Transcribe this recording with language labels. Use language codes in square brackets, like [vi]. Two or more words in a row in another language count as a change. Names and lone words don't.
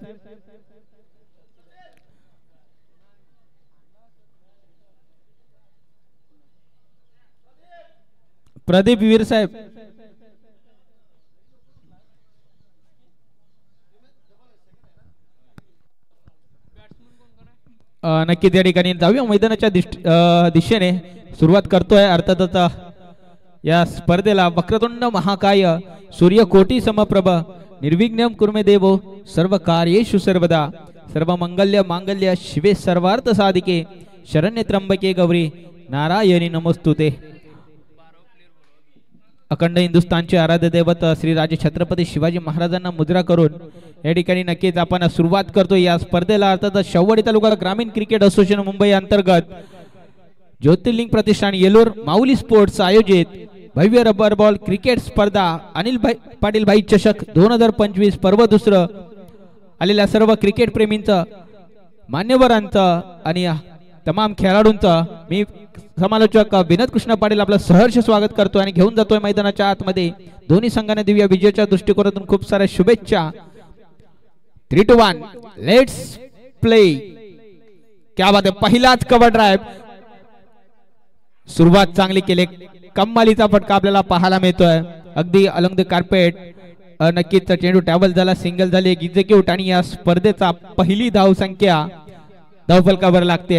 [mr] प्रदीप वीर साहेब नक्कीच या ठिकाणी जाऊया मैदानाच्या दिशेने सुरुवात करतोय. अर्थातच या स्पर्धेला [sa] वक्रतुंड महाकाय सूर्यकोटी समप्रभ निर्विघ्नं कुर्मे देवो सर्व कार्येषु सर्वदा सर्व मंगल्य मांगल्य शिवे सर्वार्थ साधिके शरण्य त्र्यंबके गौरी नारायणी नमोस्तुते. [mr] अखंड हिंदुस्थानचे आराध्य दैवत श्री राजे छत्रपती शिवाजी महाराजांना मुद्रा करून या ठिकाणी नक्कीच आपण सुरुवात करतो या स्पर्धेला. अर्थात शववाडी तालुका ग्रामीण क्रिकेट असोसिएशन मुंबई अंतर्गत ज्योतिर्लिंग प्रतिष्ठान येलोर माऊली स्पोर्ट्स आयोजित भव्य रबर बॉल क्रिकेट स्पर्धा अनिल पाटील भाई चषक 2025 पर्व दुसरं आलेल्या सर्व क्रिकेट प्रेमींचं मान्यवरांचं आणि तमाम खेळाडूंचं मी समालोचक विनोद कृष्ण पाटील आपलं सहर्ष स्वागत करतो आणि घेऊन जातोय मैदानाच्या आतमध्ये. दोन्ही संघाने दिव्या विजयाच्या दृष्टिकोनातून खूप साऱ्या शुभेच्छा. [en] 3 to 1 let's play. [hi] क्या बात [mr] आहे. पहिलाच [en] cover drive [mr] सुरुवात चांगली केली. कमालीचा फटका आपल्याला पाहायला मिळतोय अगदी [en] along the carpet. [mr] नक्कीच चेंडू टॅबल झाला, सिंगल झाली, एक्झिक्यूट आणि या स्पर्धेचा पहिली धाव संख्या धावफलकावर लागते.